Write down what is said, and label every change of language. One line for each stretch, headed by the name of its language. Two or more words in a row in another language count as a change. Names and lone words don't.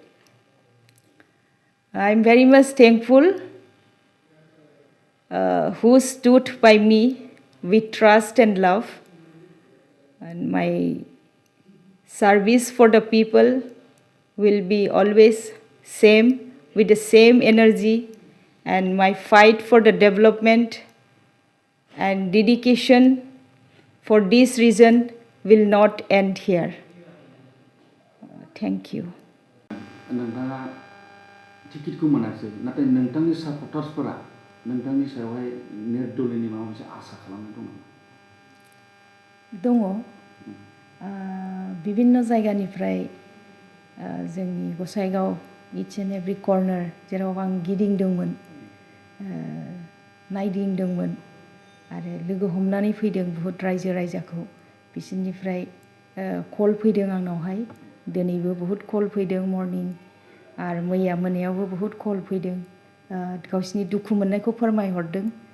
English: I'm very much thankful who stood by me with trust and love, and my service for the people will be always same with the same energy, and my fight for the development and dedication for this reason will not end here. Thank you.
Bodo: नोंथाङा टिकेटखौ मोनासै नाथाय नोंथांनि सापर्टार्सफोरा नोंथांनि सायावहाय निर्दलीयनि माबा मोनसे आसा खालामनाय दं नामा? दङ बिभिन्न जायगानिफ्राय जोंनि गसाइगाव
English: each and every corner
Bodo: जेराव आं गिदिंदोंमोन नायदिंदोंमोन आरो लोगो हमनानै फैदों बहुत रायजो राजाखौ बिसोरनिफ्राय कल फैदों आंनावहाय दिनैबो बहुत कल फैदों मर्निं आरो मैया मोनायावबो बहुत कल फैदों गावसिनि दुखु मोननायखौ फोरमायहरदों